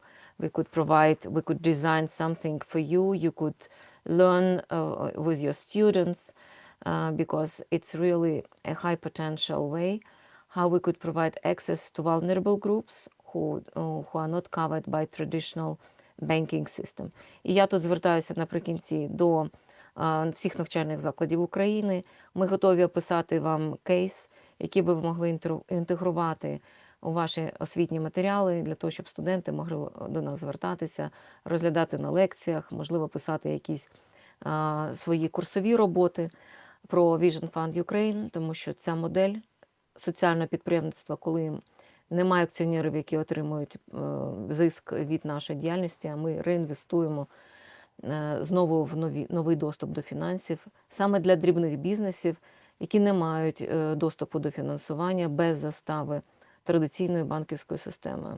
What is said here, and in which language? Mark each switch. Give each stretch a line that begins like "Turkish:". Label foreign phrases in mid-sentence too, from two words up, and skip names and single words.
English: We could provide, we could design something for you. You could learn with your students, because it's really a high potential way how we could provide access to vulnerable groups who are not covered by traditional banking system.
Ukrainian: І я тут звертаюся наприкінці до всіх навчальних закладів України. Ми готові описати вам кейс, який би ви могли інтегрувати у ваші освітні матеріали, для того, щоб студенти могли до нас звертатися, розглядати на лекціях, можливо, писати якісь свої курсові роботи про Vision Fund Ukraine, тому що ця модель соціального підприємництва, коли немає акціонерів, які отримують зиск від нашої діяльності, а ми реінвестуємо знову в новий доступ до фінансів, саме для дрібних бізнесів, які не мають доступу до фінансування без застави традиційною банківською системою.